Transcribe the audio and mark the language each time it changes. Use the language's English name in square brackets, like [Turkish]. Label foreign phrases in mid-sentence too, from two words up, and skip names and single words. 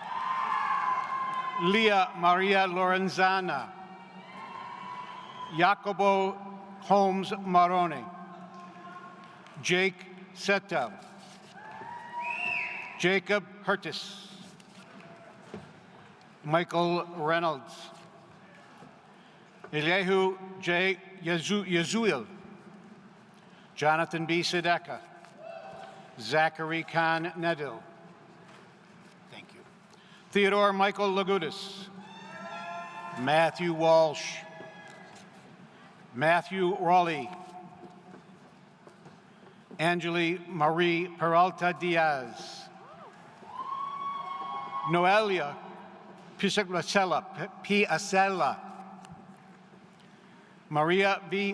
[English] Leah Maria Lorenzana, Jacobo Holmes Maroni, Jake Setta, Jacob Hertis, Michael Reynolds, Elihu J. Yazuil, Jonathan B. Sedeka, Zachary Khan Nedil. Thank you. Theodore Michael Lagudis, Matthew Walsh, Matthew Raleigh, Angeli Marie Peralta Diaz, Noelia Piacella, Maria V.